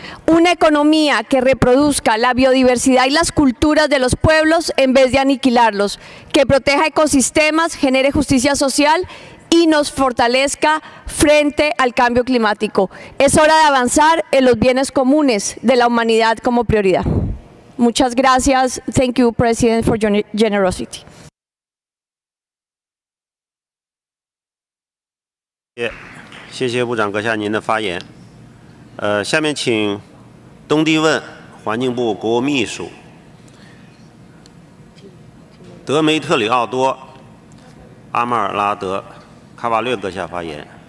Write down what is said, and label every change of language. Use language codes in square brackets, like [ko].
[es] Una economía que reproduzca la biodiversidad y las culturas de los pueblos en vez de aniquilarlos, que proteja ecosistemas, genere justicia social y nos fortalezca frente al cambio climático. Es hora de avanzar en los bienes comunes de la humanidad como prioridad. Muchas gracias. [en] Thank you, President, for your generosity. [zh] 谢谢部长阁下您的发言。下面请东帝汶环境部国务秘书德梅特里奥多·阿马尔拉德·卡瓦略阁下发言。